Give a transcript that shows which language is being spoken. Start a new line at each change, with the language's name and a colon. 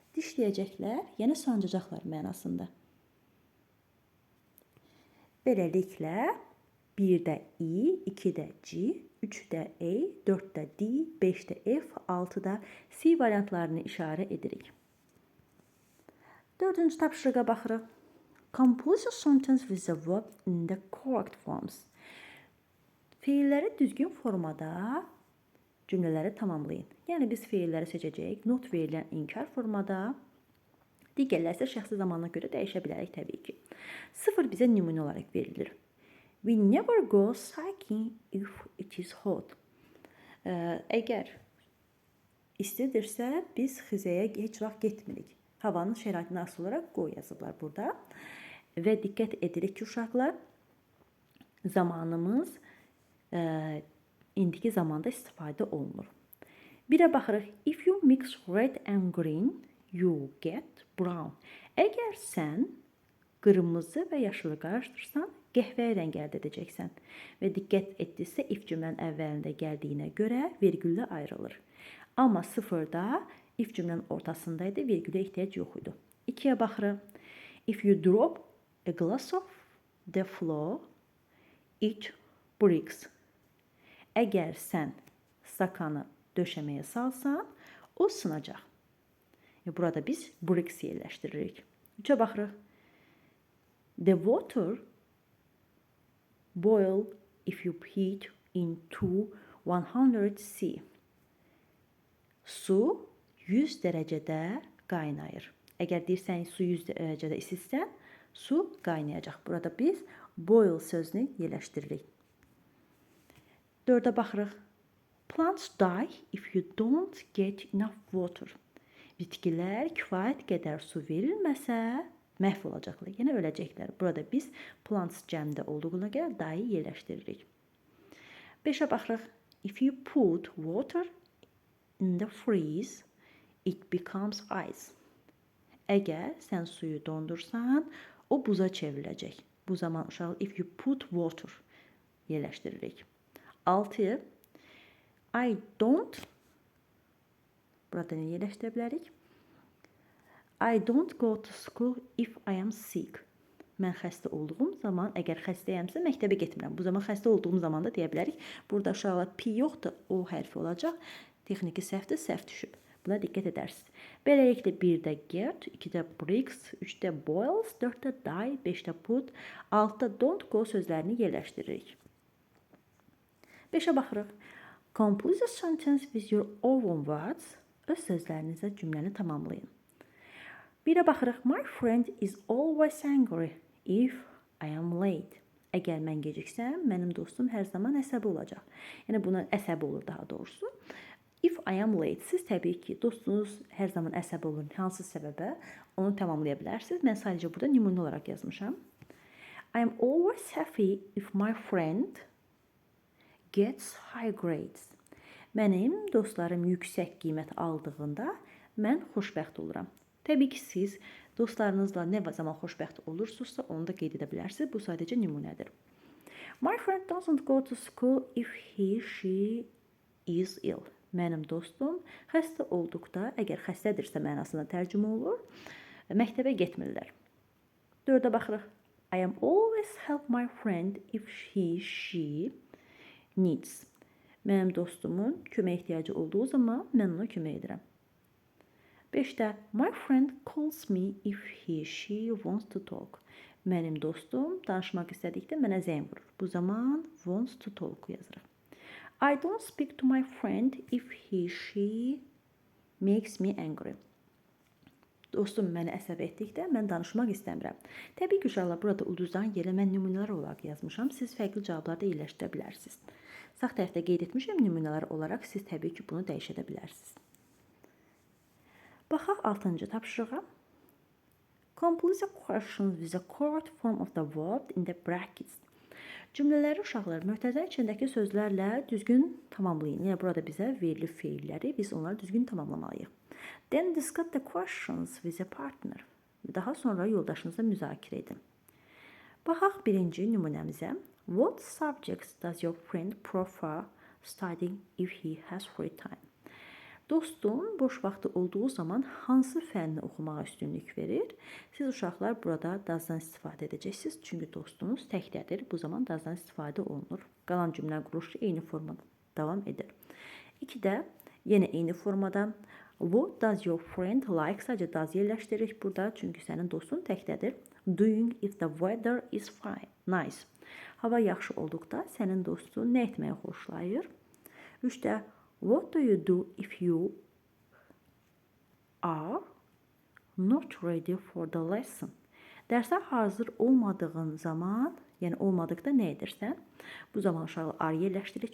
Azerbaijani: Dişləyəcəklər, yəni sancacaqlar mənasında. Beləliklə, 1-də I, 2-də C, 3-də E, 4-də D, 5-də F, 6-da C variantlarını işarə edirik. 4-cü tapşırığa baxırıq.
English: Compose a sentence with the verb in the correct forms.
Azerbaijani: Feilləri düzgün formada cümlələri tamamlayın. Yəni biz feilləri seçəcəyik. Not verilən inkar formada, digərləri isə şəxsi zamana görə dəyişə bilərik təbii ki. 0 bizə nümunə olaraq verilir.
English: We never go cycling if it is hot.
Azerbaijani: Əgər İstidirsə biz xizəyə heç vaxt getmirik. Havanın şəraitinə asılı olaraq go yazıblar burada. Və diqqət edirik ki, uşaqlar, zamanımız indiki zamanda istifadə olunur. Birə baxırıq.
English: If you mix red and green, you get brown.
Azerbaijani: Əgər sən qırmızı və yaşılı qarışdırsan, qəhvəyi rəng əldə edəcəksən. Və diqqət etdinizsə, if cümlənin əvvəlində gəldiyinə görə vergüllə ayrılır. Amma sıfırda if cümlənin ortasındaydı, vergülə ehtiyac yox idi. 2-yə baxırıq.
English: If you drop a glass of the floor, it breaks.
Azerbaijani: Əgər sən stakanı döşəməyə salsan, o sınacaq. Burada biz breaks yerləşdiririk. 3-ə baxırıq.
English: The water boil if you heat into 100°C.
Azerbaijani: Su 100 dərəcədə qaynayır. Əgər deyirsən su 100 dərəcədə isitsə, su qaynayacaq. Burada biz boil sözünü yerləşdiririk. 4-ə baxırıq.
English: Plants die if you don't get enough water.
Azerbaijani: Bitkilər kifayət qədər su verilməsə məhv olacaqlar, yəni öləcəklər. Burada biz plants cəmdə olduğuna görə die yerləşdiririk. 5-ə baxırıq.
English: If you put water in the freeze, it becomes ice.
Azerbaijani: Əgər sən suyu dondursan, o buza çevriləcək. Bu zaman uşaq
English: if you put water
Azerbaijani: yerləşdiririk. 6.
English: I don't,
Azerbaijani: burada nə yerləşdirə bilərik?
English: I don't go to school if I am sick.
Azerbaijani: Mən xəstə olduğum zaman, əgər xəstəyəmsə, məktəbə getmirəm. Bu zaman xəstə olduğum zaman da deyə bilərik. Burada uşaqlar P yoxdur, O hərfi olacaq. Texniki səhvdir, səhv düşüb. Buna diqqət edərsiniz. Beləliklə 1-də get, 2-də breaks, 3-də boils, 4-də die, 5-də put, 6-da don't go sözlərini yerləşdiririk. 5-ə baxırıq.
English: Compose a sentence with your own words.
Azerbaijani: Öz sözlərinizə cümləni tamamlayın. 1-ə baxırıq.
English: My friend is always angry if I am late.
Azerbaijani: Əgər mən geciksəm, mənim dostum hər zaman əsəbi olacaq. Yəni buna əsəbi olur daha doğrusu.
English: If I am late,
Azerbaijani: siz təbii ki, dostunuz hər zaman əsəbi olur. Hansı səbəbə? Onu tamamlaya bilərsiniz. Mən sadəcə burada nümunə olaraq yazmışam.
English: I am always happy if my friend gets high grades.
Azerbaijani: Mənim dostlarım yüksək qiymət aldığında mən xoşbəxt oluram. Təbii ki, siz dostlarınızla nə zaman xoşbəxt olursunuzsa, onu da qeyd edə bilərsiniz. Bu sadəcə nümunədir.
English: My friend doesn't go to school if she is ill.
Azerbaijani: Mənim dostum xəstə olduqda, əgər xəstədirsə mənasında tərcümə olur, məktəbə getmirlər. 4-ə baxırıq.
English: I am always help my friend if she needs.
Azerbaijani: Mənim dostumun kömək ehtiyacı olduğu zaman mən ona kömək edirəm.
English: 5-də my friend calls me if she wants to talk.
Azerbaijani: Mənim dostum danışmaq istədikdə mənə zəng vurur. Bu zaman
English: wants to talk
Azerbaijani: yazırıq.
English: I don't speak to my friend if she makes me angry.
Azerbaijani: Dostum məni əsəb etdikdə mən danışmaq istəmirəm. Təbii ki, uşaqlar, burada ulduzdan yerə mən nümunələr olaraq yazmışam. Siz fərqli cavablarda yerləşdirə bilərsiniz. Sağ tərəfdə qeyd etmişəm nümunələr olaraq. Siz təbii ki, bunu dəyişə bilərsiniz. Baxaq 6-cı tapşırığa.
English: Complete the questions with the correct form of the verb in the brackets.
Azerbaijani: Cümlələri uşaqlar mötərizənin içindəki sözlərlə düzgün tamamlayın. Yəni burada bizə verilib feilləri, biz onları düzgün tamamlamalıyıq.
English: Then discuss the questions with a partner.
Azerbaijani: Daha sonra yoldaşınızla müzakirə edin. Baxaq birinci nümunəmizə.
English: What subjects does your friend prefer studying if he has free time?
Azerbaijani: Dostum boş vaxtı olduğu zaman hansı fənni oxumağa üstünlük verir? Siz uşaqlar burada doesdan istifadə edəcəksiniz. Çünki dostunuz təkdədir. Bu zaman doesdan istifadə olunur. Qalan cümlə quruluşu eyni formada davam edir. 2-də yenə eyni formada
English: what does your friend like?
Azerbaijani: Sadəcə does yerləşdiririk burada. Çünki sənin dostun təkdədir.
English: Doing if the weather is fine. Nice.
Azerbaijani: Hava yaxşı olduqda sənin dostun nə etməyi xoşlayır?
English: 3-də what do you do if you are not ready for the lesson?
Azerbaijani: Dərsə hazır olmadığın zaman Yəni olmadıqda nə edirsən? Bu zaman uşaqlar are yerləşdiririk.